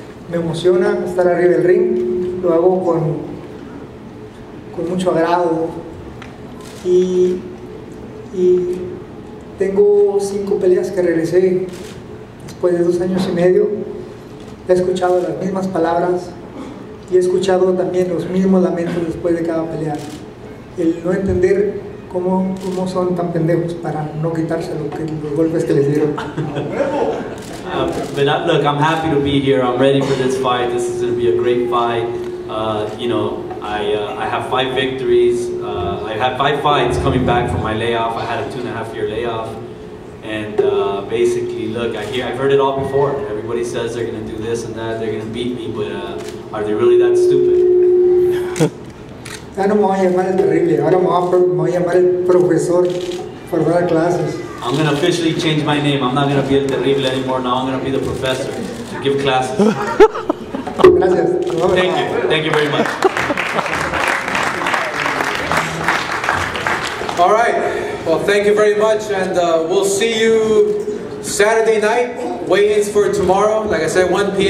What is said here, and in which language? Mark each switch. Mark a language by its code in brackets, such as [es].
[es] Me emociona estar arriba del ring, lo hago con mucho agrado y tengo 5 peleas que regresé después de 2 años y medio. He escuchado las mismas palabras y he escuchado también los mismos lamentos después de cada pelea. El no entender cómo son tan pendejos para no quitarse los golpes que les dieron. [en] But look, I'm happy to be here. I'm ready for this fight. This is going to be a great fight. You know, I have 5 victories. I had 5 fights coming back from my layoff. I had a 2.5-year layoff. And basically, look, I've heard it all before. Everybody says they're going to do this and that, they're going to beat me, but are they really that stupid? [es] Ya no me voy a llamar el terrible, ahora me voy a llamar el profesor por dar clases. [en] I'm going to officially change my name. I'm not going to be El Terrible anymore. Now I'm going to be the professor to give classes. [es] Gracias. [en] Thank you. Thank you very much. All right. Well, thank you very much, and we'll see you Saturday night. Weigh-ins for tomorrow. Like I said, 1 p.m.